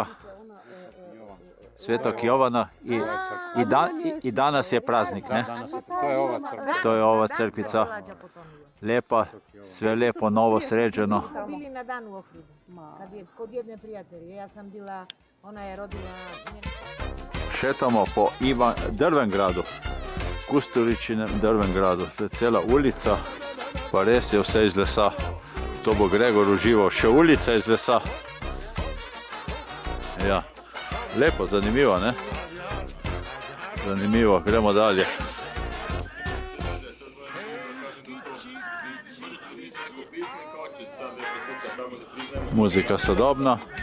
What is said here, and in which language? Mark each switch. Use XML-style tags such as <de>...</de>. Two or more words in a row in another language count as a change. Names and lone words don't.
<sr>Svetog Jovana i danas je praznik, ne? To je ova crkva. To je ova crkvica. Lepa, sve lepo, novo sređeno. Bili na dan u Ohridu, kod jedne prijatelje. Ja sam bila, ona je rodila... Šetamo po Drvengradu, Kusturičinem Drvengradu.</sr> <sl>To je cela ulica, pa res je vse iz lesa. To bo Gregor užival, še ulica iz lesa. Ja, lepo, zanimivo, ne? Zanimivo, gremo dalje. Muzika sodobna.</sl>